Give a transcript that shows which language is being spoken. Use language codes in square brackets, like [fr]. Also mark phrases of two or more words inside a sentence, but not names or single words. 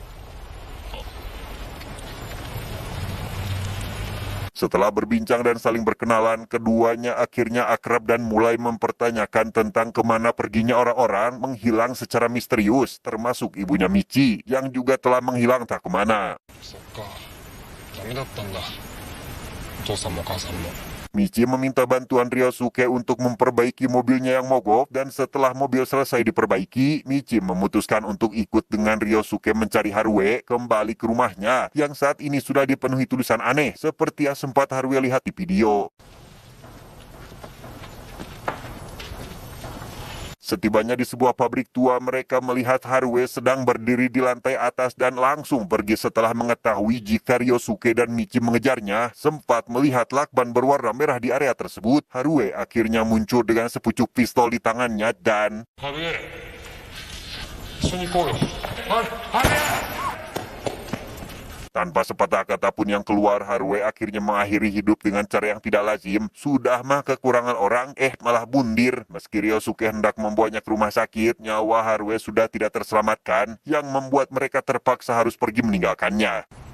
[id] Setelah berbincang dan saling berkenalan, keduanya akhirnya akrab dan mulai mempertanyakan tentang kemana perginya orang-orang menghilang secara misterius, termasuk ibunya Michi yang juga telah menghilang tak kemana. [ja] そっか。ダメだったんだ。お父さんもお母さんも。 [id] Michi meminta bantuan Ryosuke untuk memperbaiki mobilnya yang mogok dan setelah mobil selesai diperbaiki, Michi memutuskan untuk ikut dengan Ryosuke mencari Harue kembali ke rumahnya yang saat ini sudah dipenuhi tulisan aneh seperti yang sempat Harue lihat di video. Setibanya di sebuah pabrik tua, mereka melihat Harue sedang berdiri di lantai atas dan langsung pergi setelah mengetahui jika Ryosuke dan Michi mengejarnya. Sempat melihat lakban berwarna merah di area tersebut, Harue akhirnya muncul dengan sepucuk pistol di tangannya dan [ja] ハルエ、一緒に行こうよ。ハルエ。 [id] tanpa sepatah kata pun yang keluar, Harue akhirnya mengakhiri hidup dengan cara yang tidak lazim. Sudah mah kekurangan orang, malah bundir. Meski Ryosuke hendak membawanya ke rumah sakit, nyawa Harue sudah tidak terselamatkan, yang membuat mereka terpaksa harus pergi meninggalkannya.